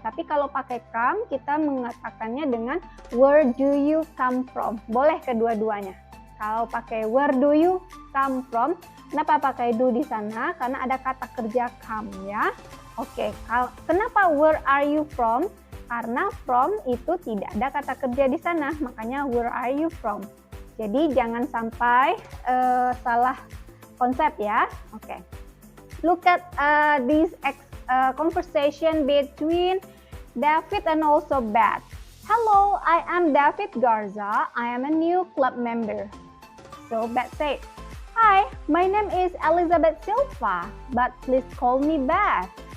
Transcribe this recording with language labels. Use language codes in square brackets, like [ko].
[id] Tapi kalau pakai come, kita mengatakannya dengan [en] where do you come from? [id] Boleh kedua-duanya. Kalau pakai [en] where do you come from? [id] Kenapa pakai do di sana? Karena ada kata kerja come ya. Oke, kenapa [en] where are you from? [id] Karena from itu tidak ada kata kerja di sana, makanya [en] where are you from? [id] Jadi jangan sampai salah konsep ya. Oke. [en] Look at this conversation between David and also Beth. Hello, I am David Garza. I am a new club member. So Beth said, hi, my name is Elizabeth Silva, but please call me Beth.